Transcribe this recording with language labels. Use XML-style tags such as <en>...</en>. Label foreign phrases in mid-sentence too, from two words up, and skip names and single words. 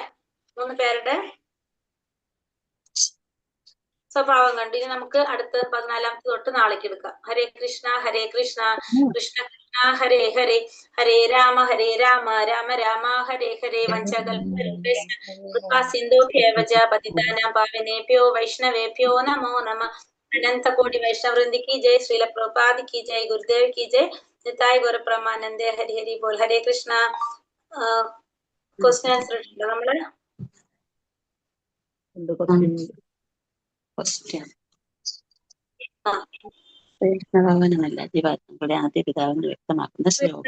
<ml>3 പേരുടെ സ്വഭാവം കണ്ടു. ഇനി നമുക്ക് അടുത്ത 14ാമത്തെ തൊട്ട് നാളേക്ക് എടുക്കാം.</ml> <sa>ഹരേ കൃഷ്ണ ഹരേ കൃഷ്ണ കൃഷ്ണ കൃഷ്ണ ഹരേ ഹരേ, ഹരേ രാമ രാമ രാമ ഹരേ ഹരേ. സിന്ധുഭ്യേവച പതിതാനാം പാവനേഭ്യോ വൈഷ്ണവേഭ്യോ നമോ നമഃ.</sa> <hi>अनंत कोटि वैष्णववृंद की जय, श्रील प्रभुपाद की जय, गुरुदेव की जय,</hi> <bn>নিতাই গৌর প্রেমানন্দে. হরি হরি বোল.</bn> <sa>ഹരേ കൃഷ്ണ.</sa> <en>question answer</en> <ml>ഉണ്ടോ നമ്മള്? ഭഗവാനല്ല ജീവാത്മാക്കളുടെ ആദ്യ പിതാവെന്ന് വ്യക്തമാക്കുന്ന ശ്ലോകം.</ml>